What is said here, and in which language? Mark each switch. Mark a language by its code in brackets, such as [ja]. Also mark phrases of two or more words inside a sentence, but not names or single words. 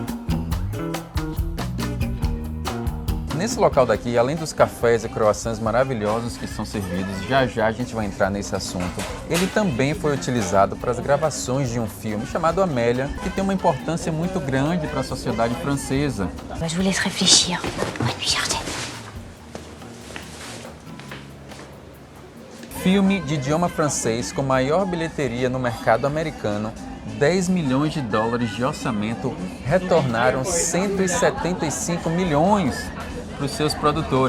[pt] Nesse local daqui, além dos cafés e croissants maravilhosos que são servidos, já a gente vai entrar nesse assunto, ele também foi utilizado para as gravações de um filme chamado Amélia, que tem uma importância muito grande para a sociedade francesa. [fr] Je vous laisse réfléchir. Bonne nuit, Jardine. [pt] Filme de idioma francês com maior bilheteria no mercado americano, 10 milhões de dólares de orçamento, retornaram 175 milhões para os seus produtores.